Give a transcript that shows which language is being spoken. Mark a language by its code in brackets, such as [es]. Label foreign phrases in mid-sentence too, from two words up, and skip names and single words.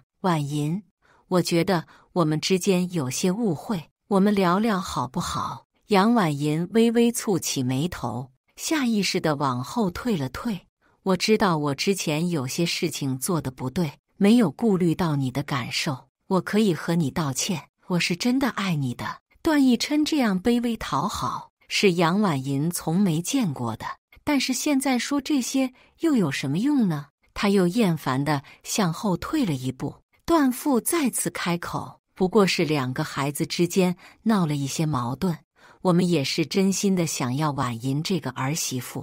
[zh] 婉銀，我覺得我們之間有些誤會，我們聊聊好不好？楊婉銀微微蹙起眉頭，下意識地往後退了退。我知道我之前有些事情做得不對，沒有顧慮到你的感受，我可以和你道歉，我是真的愛你的。段奕琛這樣卑微討好，是楊婉銀從沒見過的，但是現在說這些又有什麼用呢？他又厭煩地向後退了一步。段父再次開口：“不過是2個孩子之間鬧了一些矛盾，我們也是真心的想要婉銀這個兒媳婦。”